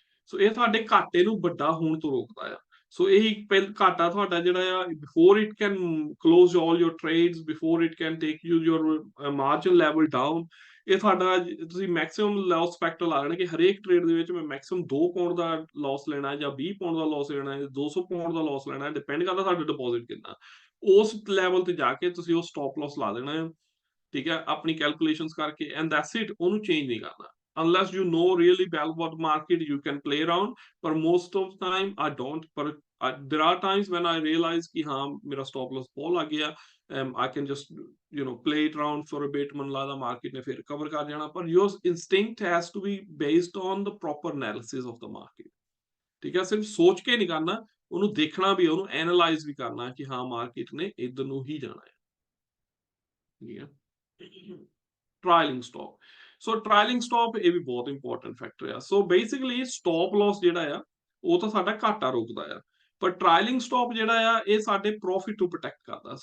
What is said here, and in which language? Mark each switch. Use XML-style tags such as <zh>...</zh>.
<pa>ਸੋ ਇਹ ਤੁਹਾਡੇ ਘਾਟੇ ਨੂੰ ਵੱਡਾ ਹੋਣ ਤੋਂ ਰੋਕਦਾ ਆ। ਸੋ ਇਹ ਘਾਟਾ ਤੁਹਾਡਾ ਜਿਹੜਾ ਆ,</pa> <en>before it can close all your trades, before it can take you your margin level down,</en> <pa>ਇਹ ਤੁਹਾਡਾ ਤੁਸੀਂ ਮੈਕਸਿਮਮ ਲਾਸ ਫੈਕਟਰ ਲਾ ਲੈਣਾ ਕਿ ਹਰੇਕ ਟ੍ਰੇਡ ਦੇ ਵਿੱਚ ਮੈਂ ਮੈਕਸਿਮਮ 2 ਪਾਉਂਡ ਦਾ ਲਾਸ ਲੈਣਾ ਜਾਂ 20 ਪਾਉਂਡ ਦਾ ਲਾਸ ਲੈਣਾ ਹੈ, 200 ਪਾਉਂਡ ਦਾ ਲਾਸ ਲੈਣਾ, ਡਿਪੈਂਡ ਕਰਦਾ ਤੁਹਾਡਾ ਡਿਪੋਜ਼ਿਟ ਕਿੰਨਾ। ਉਸ ਲੈਵਲ ਤੇ ਜਾ ਕੇ ਤੁਸੀਂ ਉਹ ਸਟਾਪ ਲਾਸ ਲਾ ਦੇਣਾ ਹੈ, ਠੀਕ ਹੈ, ਆਪਣੀ ਕੈਲਕੂਲੇਸ਼ਨਸ ਕਰਕੇ,</pa> <en>And that's it.</en> <pa>ਉਹਨੂੰ ਚੇਂਜ ਨਹੀਂ ਕਰਨਾ</pa> <en>unless you know really well what market you can play around,</en> <pa>ਪਰ</pa> <en>most of time I don't।</en> <pa>ਪਰ</pa> <en>there are times when I realize</en> <hi>कि हाँ मेरा stop loss बहुत लग गया,</hi> <en>I can just play it around for a bit,</en> <pa>ਮੈਨੂੰ ਲੱਗਦਾ</pa> <en>market</en> <hi>ने फिर cover कर जाना, पर</hi> <en>your instinct has to be based on the proper analysis of the market।</en> <hi>ठीक है, सिर्फ सोच के नहीं करना,</hi> <pa>ਉਹਨੂੰ ਦੇਖਣਾ ਵੀ, ਉਹਨੂੰ ਐਨਾਲਾਈਜ਼ ਵੀ ਕਰਨਾ ਕਿ ਹਾਂ ਮਾਰਕੀਟ ਨੇ ਇਧਰ ਨੂੰ ਹੀ ਜਾਣਾ ਹੈ। ਠੀਕ ਹੈ, ਟ੍ਰਾਇਲਿੰਗ ਸਟਾਪ। ਸੋ ਟ੍ਰਾਇਲਿੰਗ ਸਟਾਪ ਇਹ ਵੀ ਬਹੁਤ ਇੰਪੋਰਟੈਂਟ ਫੈਕਟਰ ਆ। ਸੋ ਬੇਸਿਕਲੀ ਸਟਾਪ ਲਾਸ ਜਿਹੜਾ ਆ ਉਹ ਤਾਂ ਸਾਡਾ ਘਾਟਾ ਰੋਕਦਾ ਆ, ਪਰ ਟ੍ਰਾਇਲਿੰਗ ਸਟਾਪ ਜਿਹੜਾ ਆ ਇਹ ਸਾਡੇ ਪ੍ਰੋਫਿਟ ਨੂੰ ਪ੍ਰੋਟੈਕਟ ਕਰਦਾ।</pa>